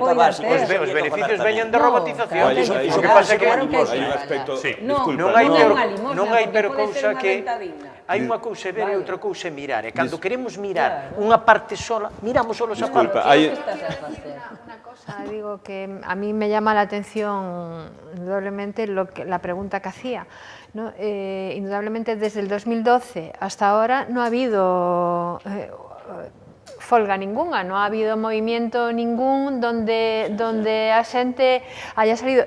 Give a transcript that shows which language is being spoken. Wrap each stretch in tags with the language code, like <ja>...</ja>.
<gl>Os beneficios veñen de robotización. O que pasa é que non hai peor cousa que... Hai unha cousa ver e outra cousa mirar. E cando queremos mirar unha parte sola, miramos solo esa parte.</gl> <es>Una cosa, digo que a mí me llama la atención indudablemente la pregunta que hacía. ¿No? Indudablemente desde el 2012 hasta ahora no ha habido folga ninguna, no ha habido movimiento ningún donde a xente haya salido.</es>